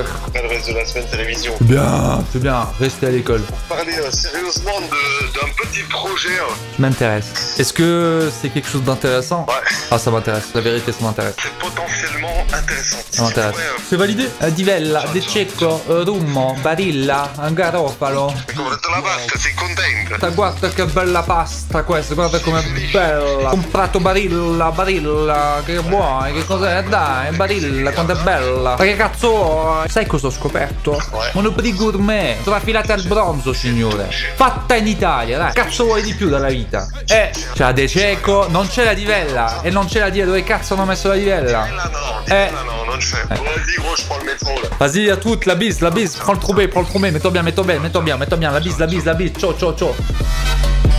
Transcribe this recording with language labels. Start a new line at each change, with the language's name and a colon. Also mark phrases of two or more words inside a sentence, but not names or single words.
French: Après le reste de la semaine télévision. C'est bien, restez à l'école. Pour parler sérieusement d'un petit projet. Tu m'intéresses. Est-ce que c'est quelque chose d'intéressant? Ouais. Ah ça m'intéresse, la vérité ça m'intéresse. C'est potentiellement intéressant. Ça m'intéresse. C'est validé? Divella, De Cecco, Rummo, Barilla, Garofalo.
Italian: Come detto la pasta, sei contento? Guarda che bella pasta questa, guarda com'è bella. Comprato Barilla, che buona, che cos'è? Dai, Barilla, quanto è bella. Ma che cazzo vuoi? Sai cosa ho scoperto? Monoprix gourmet, trafilate al bronzo, signore. Fatta in Italia, dai. Cazzo vuoi di più dalla vita? C'è la De Cecco, non c'è la Divella. E non c'è la Dia, dove cazzo hanno messo la Divella? No, non c'è.
French: Dis gros, je prends le métro là. Vas-y à toutes, la bise, prends le trou B, mets-toi bien, la bise, ciao.